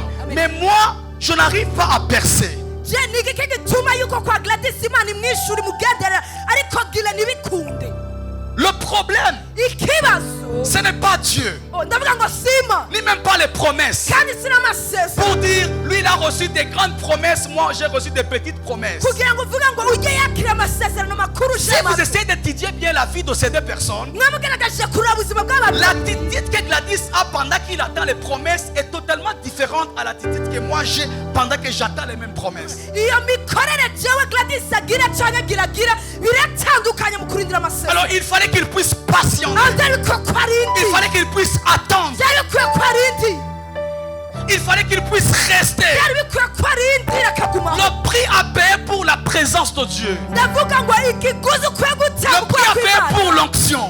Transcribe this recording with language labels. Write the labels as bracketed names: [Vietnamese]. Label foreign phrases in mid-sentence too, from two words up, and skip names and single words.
[French] Mais moi, je n'arrive pas à percer. Le problème, ce n'est pas Dieu, ni même pas les promesses. Pour dire, lui il a reçu des grandes promesses, moi j'ai reçu des petites promesses. Si vous essayez de étudié bien la vie de ces deux personnes, [Rundi] mwamugerageje kureba ubuzima bw'abantu [French] l'attitude que Gladys a pendant qu'il attend les promesses est totalement différente à l'attitude que moi j'ai pendant que j'attends les mêmes promesses. [Rundi] iyo mikorere jewe Gladys agira cyangwa giragira biratandukanye mu kurindira amasezerano. [French] Alors il fallait qu'il puisse patienter. Il fallait qu'il puisse attendre. Il fallait qu'il puisse rester. Le prix à payer pour la présence de Dieu. Le prix à payer pour l'onction.